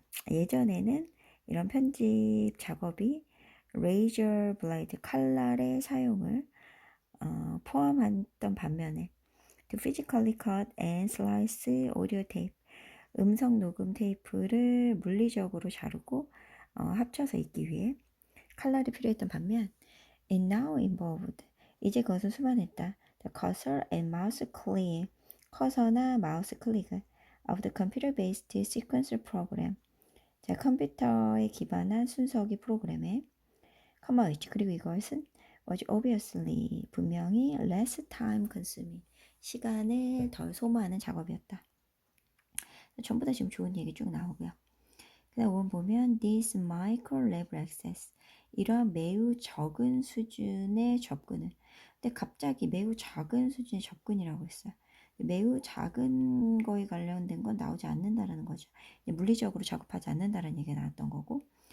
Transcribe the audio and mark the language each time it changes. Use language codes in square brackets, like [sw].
[ko] 예전에는 이런 편집 작업이 razor blade, 칼날의 사용을 포함했던 반면에 [en] to physically cut and slice audio tape, [ko] 음성 녹음 테이프를 물리적으로 자르고 합쳐서 읽기 위해 칼날이 필요했던 반면 [en] it now involved, [ko] 이제 그것은 수반했다. [en] The cursor and mouse click, [ko] 커서나 마우스 클릭 [en] of the computer-based sequencer program, [ko] 자, 컴퓨터에 기반한 순서기 프로그램에 [en] comma which, [ko] 그리고 이것은 [en] was obviously, [ko] 분명히 [en] less time consuming, [ko] 시간을 덜 소모하는 작업이었다. 전부 다 지금 좋은 얘기 쭉 나오고요. 그 다음 5번 보면 [en] this micro level access, [ko] 이러한 매우 적은 수준의 접근을, 근데 갑자기 매우 작은 수준의 접근이라고 했어요. 매우 작은 거에 관련된 건 나오지 않는다라는 거죠. 물리적으로 작업하지 않는다라는 얘기가 나왔던 거고,